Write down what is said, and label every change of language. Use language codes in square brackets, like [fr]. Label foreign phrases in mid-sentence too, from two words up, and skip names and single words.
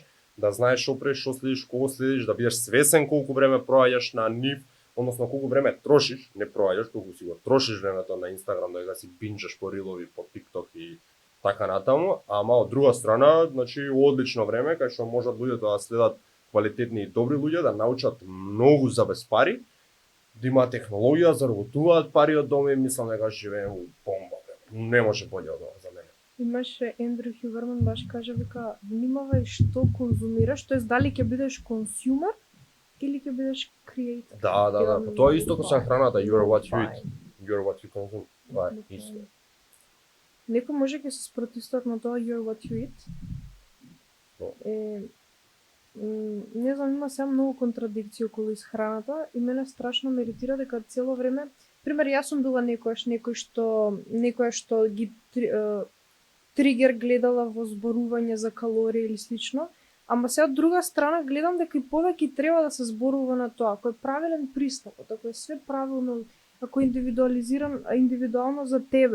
[mk] да знаеш што правиш, што следиш, кого следиш, да бидеш свесен колку време проаѓаш на нив, односно колку време трошиш, не проаѓаш, колку си го трошиш времето на Инстаграм да си бинџаш по рилови, по TikTok и така натаму, ама од друга страна, значи одлично време кај што можат луѓето да следат квалитетни и добри луѓе, да научат многу за без пари, да има технологија, заработуваат пари од дома и мислам дека живееме у бомба. Не може боле од ова за мене. Имаше Ендрю Хюберман баш кажа вика внимавај што конзумираш, тоест дали ќе бидеш консумер или ќе бидеш креатор. Да, па тоа е исто како со храната, [en] you are what you eat, you are what you consume. [mk] Тоа е исто. Некој може ќе се спротивстават на тоа [en] you're what you eat. [mk] Но. Не знам, има сега многу контрадикции околу исхраната и мене страшно ме иритира дека цело време, пример јас сум била некоја што ги тригер гледала во зборување за калории или слично, ама сега од друга страна гледам дека и повеќе треба да се зборува на тоа, ако е правилен пристап, ако е све правилно, ако е индивидуално за тебе.